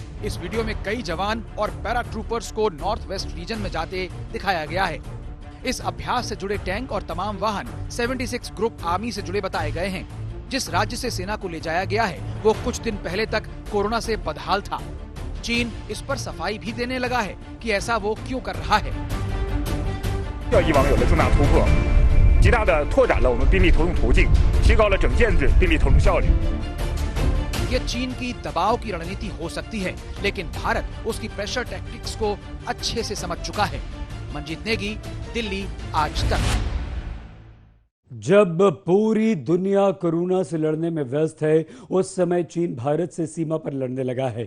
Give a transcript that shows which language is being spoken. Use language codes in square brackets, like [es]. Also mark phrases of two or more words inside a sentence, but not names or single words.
[hi] इस वीडियो में कई जवान और [en] para troopers [hi] को [en] North West Region [hi] में जाते दिखाया गया है। इस अभ्यास से जुड़े टैंक और तमाम वाहन 76 [en] group army [hi] से जुड़े बताए गए हैं। जिस राज्य से सेना को ले जाया गया है वो कुछ दिन पहले तक कोरोना से बदहाल था। चीन इस पर सफाई भी देने लगा है कि ऐसा वो क्यों कर रहा है। [zh] 以往有了重大突破，极大的拓展了我们兵力投入途径，提高了整件子兵力投入效率。 [hi] ये चीन की दबाव की रणनीति हो सकती है, लेकिन भारत उसकी [en] pressure tactics [hi] को अच्छे से समझ चुका है। मंजीत नेगी, दिल्ली, आज तक। जब पूरी दुनिया कोरोना से लड़ने में व्यस्त है, उस समय चीन भारत से सीमा पर लड़ने लगा है।